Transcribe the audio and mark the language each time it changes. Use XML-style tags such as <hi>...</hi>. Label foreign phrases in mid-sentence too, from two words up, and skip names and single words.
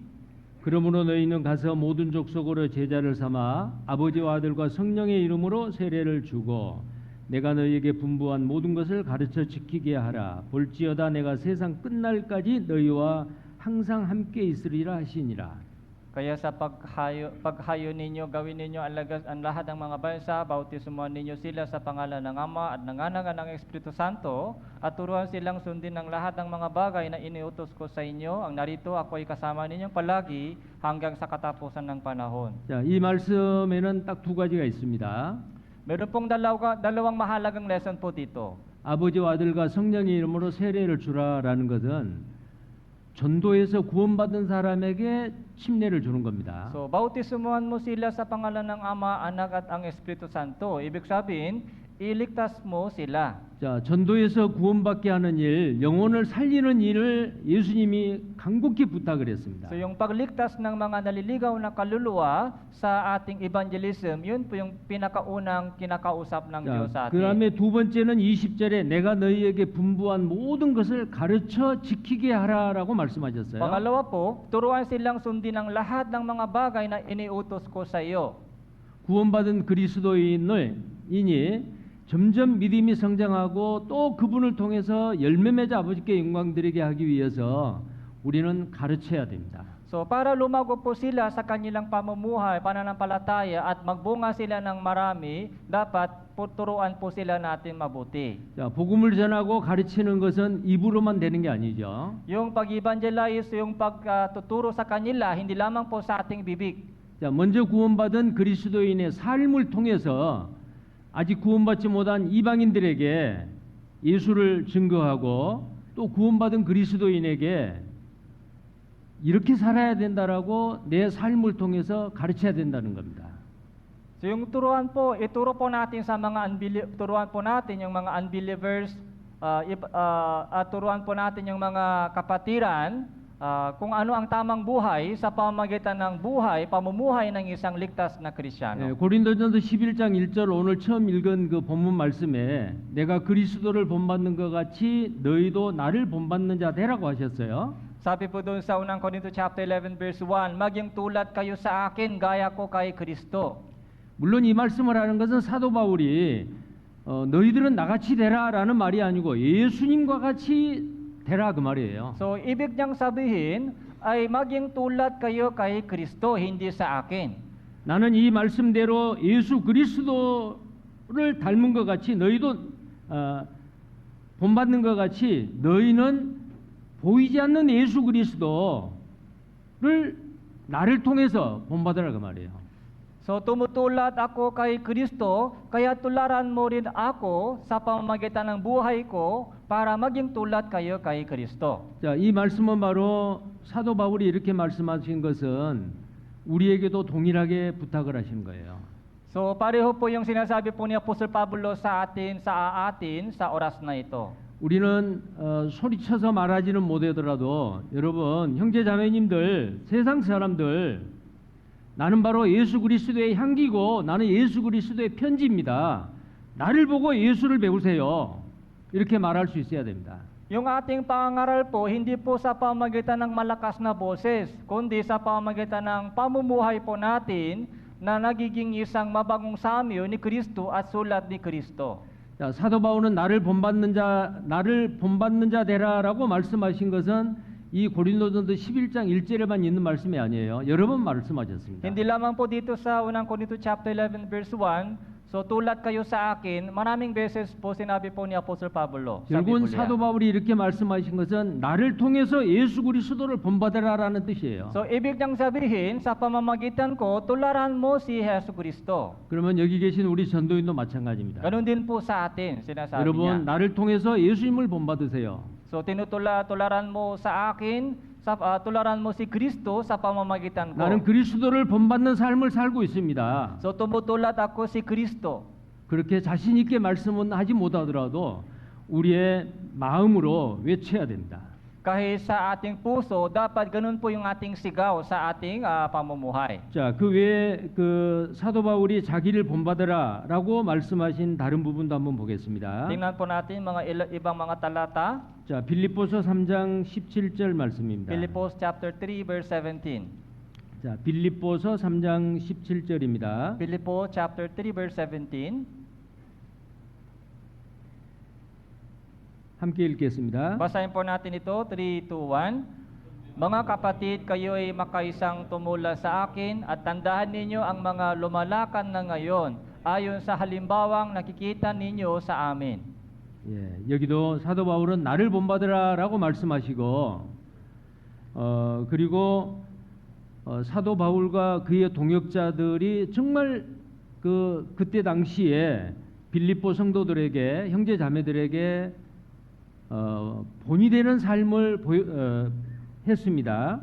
<ko>그러므로 너희는 가서 모든 족속으로 제자를 삼아 아버지와 아들과 성령의 이름으로 세례를 주고 내가 너희에게 분부한 모든 것을 가르쳐 지키게 하라. 볼지어다 내가 세상 끝날까지 너희와 항상 함께 있으리라 하시니라.</ko> <tl>Kaya sa paghayo ninyo, gawin ninyo ang lahat ng mga bansa, bautismuhan ninyo sila sa pangalan ng Ama at ng Anak at ng Espiritu Santo, at turuan silang sundin ng lahat ng mga bagay na iniutos ko sa inyo. Ang narito ako ay kasama ninyong palagi hanggang sa katapusan ng panahon.</tl> <ko>자, 이 말씀에는 딱 두 가지가 있습니다.</ko> <tl>Meron pong dalawang mahalagang lesson po dito.</tl> <ko>아버지와 아들과 성령의 이름으로 세례를 주라라는 것은 전도에서 구원받은 사람에게 침례를 주는 겁니다.</ko> <tl>So, bautismuhan mo sila sa pangalan ng Ama, Anak at ang Espiritu Santo. Ibig sabihin, iligtas mo sila.</tl> <ko>자, 전도에서 구원받게 하는 일, 영혼을 살리는 일을 예수님이 간곡히 부탁을 했습니다.</ko> <tl>So yung pagligtas ng mga naliligaw na kaluluwa sa ating evangelism, yun po yung pinakaunang kinakausap ng Diyos sa</tl> <ko>자, 그</ko> <tl>atin.</tl> <ko>다음에 두 번째는 20절에 내가 너희에게 분부한 모든 것을 가르쳐 지키게 하라라고 말씀하셨어요.</ko> <tl>Pangalawa po, turuan silang sundin ang lahat ng mga bagay na iniutos ko sa iyo.</tl> <ko>구원받은 그리스도인이 점점 믿음이 성장하고 또 그분을 통해서 열매 맺어 아버지께 영광 드리게 하기 위해서 우리는 가르쳐야 됩니다.</ko> <tl>So para lumago po sila sa kanilang pamumuhay, pananampalataya at magbunga sila ng marami, dapat turuan po sila natin mabuti.</tl> <ko>자, 복음을 전하고 가르치는 것은 입으로만 되는 게 아니죠.</ko> <tl>Yung pag-evangelize, yung pagtuturo sa kanila, hindi lamang po sa ating bibig.</tl> <ko>자, 먼저 구원받은 그리스도인의 삶을 통해서 아직 구원받지 못한 이방인들에게 예수를 증거하고 또 구원받은 그리스도인에게 이렇게 살아야 된다라고 내 삶을 통해서 가르쳐야 된다는 겁니다.</ko> <tl>So yung ituro po natin sa mga turuan po natin yung mga unbelievers, turuan po natin yung mga kapatiran, kung ano ang tamang buhay sa pamamagitan ng pamumuhay ng isang ligtas na Kristiyano.</tl> <ko>고린도전서 11장 1절 오늘 처음 읽은 그 본문 말씀에 내가 그리스도를 본받는 것 같이 너희도 나를 본받는 자 되라고 하셨어요.</ko> <tl>Sabi po doon sa unang Korinto</tl> <en>chapter 11 verse 1,</en> <tl>maging tulad kayo sa akin, gaya ko kay Kristo.</tl> <ko>물론 이 말씀을 하는 것은 사도 바울이 너희들은 나같이 되라라는 말이 아니고 예수님과 같이 되라 그 말이에요.</ko> <tl>So ibig niyang sabihin, ay maging tulad kayo kay Kristo, hindi sa akin.</tl> <ko>나는 이 말씀대로 예수 그리스도를 닮은 것 같이 너희도 본받는 것 같이 너희는 보이지 않는 예수 그리스도를 나를 통해서 본받으라 그 말이에요.</ko> <tl>So tumutulad ako kay Kristo, kaya tularan mo rin ako sa pamamagitan ng buhay ko para maging tulad kayo kay Kristo.</tl> <ko>자, 이 말씀은 바로 사도 바울이 이렇게 말씀하신 것은 우리에게도 동일하게 부탁을 하신 거예요.</ko> <tl>So pareho po yung sinasabi po ni Apostol Pablo sa atin sa oras na ito.</tl> <ko>우리는 소리쳐서 말하지는 못하더라도 여러분 형제 자매님들 세상 사람들 나는 바로 예수 그리스도의 향기고 나는 예수 그리스도의 편지입니다. 나를 보고 예수를 배우세요. 이렇게 말할 수 있어야 됩니다.</ko> <tl>Yung ating pangangaral po, hindi po sa pamamagitan ng malakas na boses, kundi sa pamamagitan ng pamumuhay po natin na nagiging isang mabagong samyo ni Kristo at sulat ni Kristo.</tl> <ko>자, 사도 바울은 나를 본받는 자 되라라고 말씀하신 것은 이 고린도전서 11장 1절에만 있는 말씀이 아니에요. 여러 번 말씀하셨습니다.</ko> <tl>Hindi lamang po dito sa unang Korinto</tl> <en>chapter 11 verse 1,</en> <tl>so tulad kayo sa akin, maraming beses po sinabi po ni Apostol Pablo.</tl> <ko>결국은 사도 바울이 이렇게 말씀하신 것은 나를 통해서 예수 그리스도를 본받으라라는 뜻이에요.</ko> <tl>So ibig niyang sabihin, sa pamamagitan ko, tularan mo si Yesu Kristo.</tl> <ko>그러면 여기 계신 우리 전도인도 마찬가지입니다.</ko> <tl>Ganun din po sa atin, sinasabi</tl> <ko>여러분</ko> <tl>niya.</tl> <ko>나를 통해서 예수님을 본받으세요.</ko> <tl>So tularan mo sa akin, tularan mo si Kristo sa pamamagitan ko.</tl> <ko>나는 그리스도를 본받는 삶을 살고 있습니다.</ko> <tl>So tumutulad ako si Kristo.</tl> <ko>그렇게 자신 있게 말씀은 하지 못하더라도 우리의 마음으로 외쳐야 됩니다.</ko> <tl>Kahit sa ating puso, dapat ganun po yung ating sigaw sa ating pamumuhay.</tl> <ko>자, 그 외에 그 사도 바울이 자기를 본받으라라고 말씀하신 다른 부분도 한번 보겠습니다.</ko> <tl>Tingnan po natin mga ibang mga talata.</tl> <ko>자, 빌립보서 3장 17절 말씀입니다.</ko> <en>Philippians chapter 3 verse 17.</en> <ko>자, 빌립보서 3장 17절입니다.</ko> <en>Philippians chapter 3 verse 17.</en> <ko>함께 읽겠습니다.</ko> <tl>Basahin po natin ito, 3, 2, 1. Mga kapatid, kayo ay makaisang tumula sa akin at tandaan ninyo ang mga lumalakan na ngayon ayon sa halimbawang nakikita ninyo sa amin.</tl> <ko>예, 여기도 사도 바울은 나를 본받으라라고 말씀하시고 그리고 사도 바울과 그의 동역자들이 정말 그때 당시에 빌립보 성도들에게 형제 자매들에게 본이 되는 삶을 했습니다.</ko>